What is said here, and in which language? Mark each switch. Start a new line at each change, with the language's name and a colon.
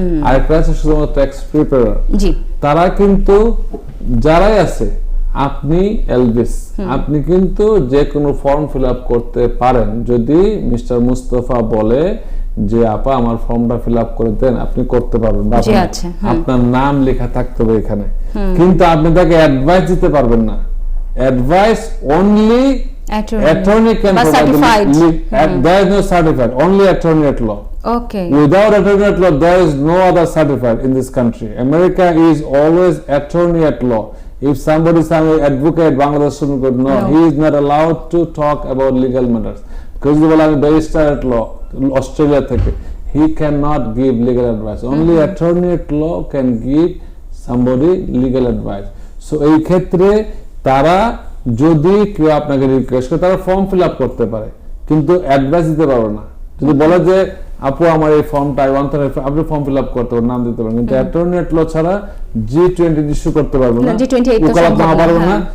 Bangla: আর একটা আছে শুধুমাত্র ট্যাক্স প্রিপেয়ারার। তারা কিন্তু যারাই আছে, আপনি এলভিস, আপনি কিন্তু যে কোনো ফর্ম ফিল আপ করতে পারেন। যদি মিস্টার মুস্তফা বলে যে আপা আমার ফর্মটা ফিল আপ করে দেন, আপনি করতে পারবেন। আপনার নাম লেখা থাকতে হবে এখানে, কিন্তু আপনি তাকে অ্যাডভাইস দিতে পারবেন না।
English: Advice only attorney can provide. There is no certified, only attorney at law. Okay. Without attorney at law, there is no other certified in this country. America is always attorney at law. If somebody is an advocate, Bangladesh Supreme Court, no, he is not allowed to talk about legal matters. Because the barrister at law, Australia থেকে, he cannot give legal advice. Only attorney at law can give somebody legal advice.
Bangla: So এই ক্ষেত্রে তারা যদি কেউ আপনাকে request করে, তারা form fill up করতে পারে, কিন্তু অ্যাডভাইস দিতে পারবে না। যদি বলে যে আপু আমার এই ফর্মটা আপনি ফর্ম ফিল আপ করতে পারেন, নাম দিতে পারেন, কিন্তু অ্যাটর্নি এট ল ছাড়া G20 ইস্যু করতে পারবে না, ওকালতনামা পারবে না।